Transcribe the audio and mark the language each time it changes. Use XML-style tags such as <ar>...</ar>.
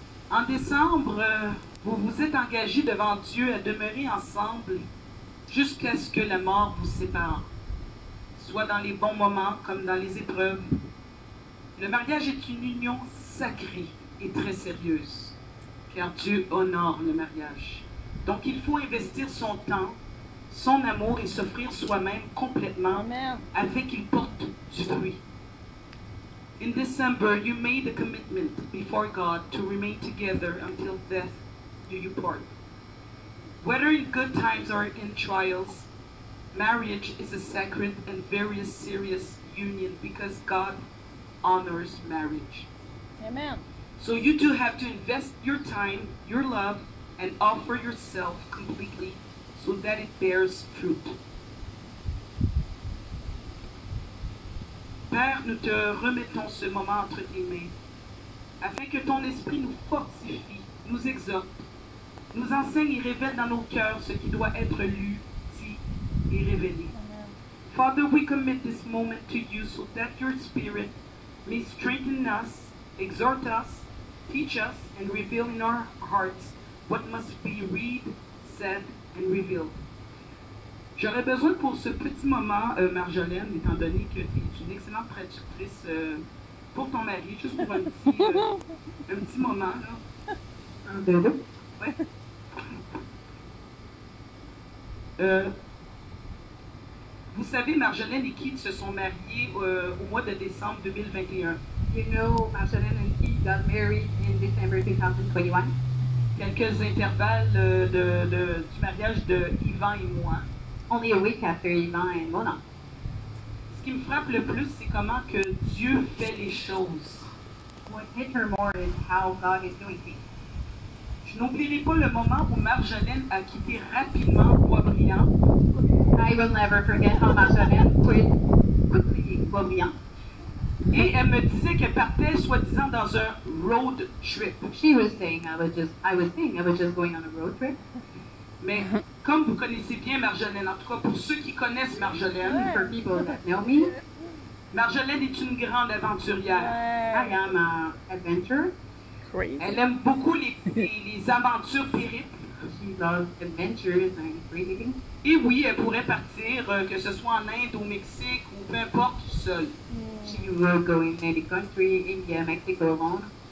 <fr>En décembre, vous vous êtes engagés devant Dieu à demeurer ensemble jusqu'à ce que la mort vous sépare, soit dans les bons moments comme dans les épreuves. Le mariage est une union sacrée et très sérieuse, car Dieu honore le mariage. Donc il faut investir son temps, son amour et s'offrir soi-même complètement afin qu'il porte du fruit.</fr> <en>In December, you made a commitment before God to remain together until death do you part. Whether in good times or in trials, marriage is a sacred and very serious union because God honors marriage. Amen. So you two have to invest your time, your love, and offer yourself completely so that it bears fruit.</en> <fr>Père, nous te remettons ce moment entre tes mains, afin que ton esprit nous fortifie, nous exhorte, nous enseigne et révèle dans nos cœurs ce qui doit être lu, dit et révélé.</fr> <en>Father, we commit this moment to you so that your Spirit may strengthen us, exhort us, teach us, and reveal in our hearts what must be read, said, and revealed.</en> <fr>J'aurais besoin pour ce petit moment, Marjolaine, étant donné que tu es une excellente traductrice pour ton mari, juste pour un petit moment, là. Un, deux, deux. Ouais. Vous savez, Marjolaine et Keith se sont mariés au mois de décembre 2021.</fr> <en>You know, Marjolaine and Keith got married in December 2021.</en> <fr>Quelques intervalles du mariage de Yvan et moi.</fr> <en>Only a week after Yvan and Mona.</en> <fr>Ce qui me frappe le plus, c'est comment que Dieu fait les choses.</fr> <en>What hit her more is how God is doing things.</en> <fr>Je n'oublierai pas le moment où Marjolaine a quitté rapidement Boisbriand.</fr> <en>I will never forget how Marjolaine quit quickly Boisbriand.</en> <fr>Et elle me disait qu'elle partait soi-disant dans un road trip.</fr> <en>She was saying I was just going on a road trip.</en> <fr>Mais comme vous connaissez bien Marjolaine, en tout cas pour ceux qui connaissent Marjolaine,</fr> <en>For people that know me,</en> <fr>Marjolaine est une grande aventurière.</fr> <en>I am an adventurer.</en> <fr>Elle aime beaucoup les aventures périples.</fr> <en>She loves adventures and crazy.</en> <fr>Et oui, elle pourrait partir, que ce soit en Inde, au Mexique ou peu importe, seule.</fr> <en>She will go in any country, India, Mexico alone.</en>